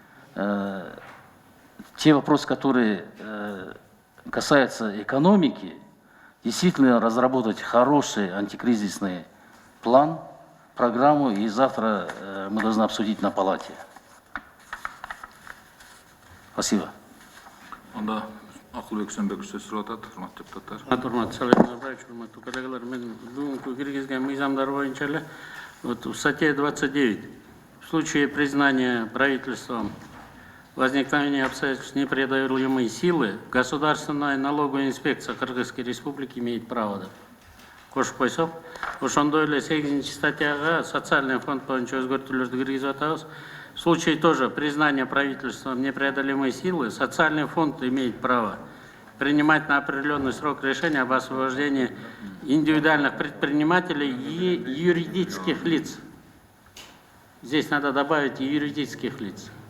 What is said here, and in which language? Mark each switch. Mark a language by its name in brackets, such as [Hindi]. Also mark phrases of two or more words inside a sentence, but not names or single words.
[Russian] Те вопросы, которые касаются экономики, действительно разработать хороший антикризисный план, программу, и завтра мы должны обсудить на палате. Спасибо. [Kyrgyz] Онда Акылбек Сөнбеков сөз сурап атат, урматтуу депутаттар. Урматтуу Салим Назарбаевич, урматтуу коллегалар, мен бүгүнкү киргизген мыйзамдар боюнча эле [Russian] вот в статье 29 в случае признания правительством возникновения обстоятельств непреодолимой силы государственная налоговая инспекция Кыргызской Республики имеет право да. [Kyrgyz] Кошуп койсок, ошондой эле 8 статьяга [Russian] социальный фонд [Kyrgyz] боюнча өзгөртүүлөрдү киргизип атабыз. [Russian] В случае тоже признания правительством непреодолимой силы, социальный фонд имеет право принимать на определенный срок решения об освобождении индивидуальных предпринимателей и юридических лиц. Здесь надо добавить и юридических лиц.